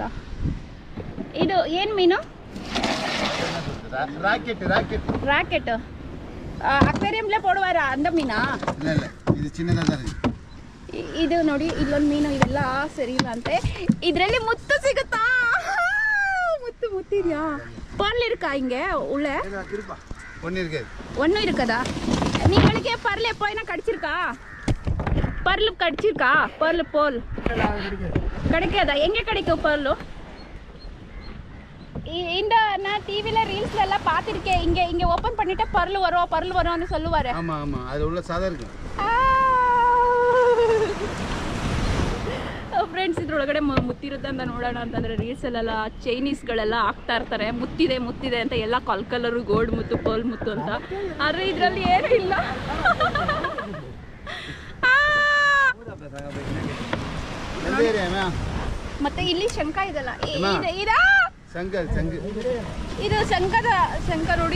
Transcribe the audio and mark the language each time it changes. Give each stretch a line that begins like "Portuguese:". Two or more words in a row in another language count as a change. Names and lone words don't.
Kannada: ಇದು ಏನು ಮೀನು? ರಾಕೆಟ್.
Tamil: அக்வேரியம்லே போடுவார அந்த மீனா?
Kannada: ಇದು ನೋಡಿ, ಇಲ್ಲೊಂದು ಮೀನು. ಇವೆಲ್ಲ ಸರಿ ಇಲ್ಲ ಅಂತೆ. ಇದರಲ್ಲಿ ಮುತ್ತು ಸಿಗುತ್ತಾ? ಮುತ್ತಿದ್ಯಾ?
Tamil: ಪರ್ಲ್ இருக்கா இங்க உள்ள? ஒன்னு இருக்குதா? நீங்களுக்கு பர்ல் எப்போனா கடிச்சிருக்கா? பர்ல் கடிச்சிருக்கா? பர்ல் கிடைக்காதா? எங்க கிடைக்கும் பர்ல்? இந்த நான் டிவில ரீல்ஸ்ல எல்லாம் பாத்திருக்கேன். இங்க ஓபன் பண்ணிட்டா பர்ல் வரும்னு சொல்லுவாரு. ஆமா ஆமா, அது உள்ள சாதா இருக்கு.
Kannada: ಫ್ರೆಂಡ್ಸ್, ಇದ್ರೊಳಗಡೆ ಮುತ್ತಿರುತ್ತೆ ಅಂತ ನೋಡೋಣ ಅಂತಂದರೆ ರೀಲ್ಸಲ್ಲೆಲ್ಲ ಚೈನೀಸ್ಗಳೆಲ್ಲ ಹಾಕ್ತಾ ಇರ್ತಾರೆ. ಮುತ್ತಿದೆ ಅಂತ ಎಲ್ಲ ಕಲರು, ಗೋಲ್ಡ್ ಮುತ್ತು, ಪರ್ಲ್ ಮುತ್ತು ಅಂತ. ಆದರೆ ಇದರಲ್ಲಿ ಏನೂ ಇಲ್ಲ. ಮತ್ತೆ ಇಲ್ಲಿ ಶಂಖ ಇದೆಲ್ಲ, ಇದು ಶಂಖ ನೋಡಿ.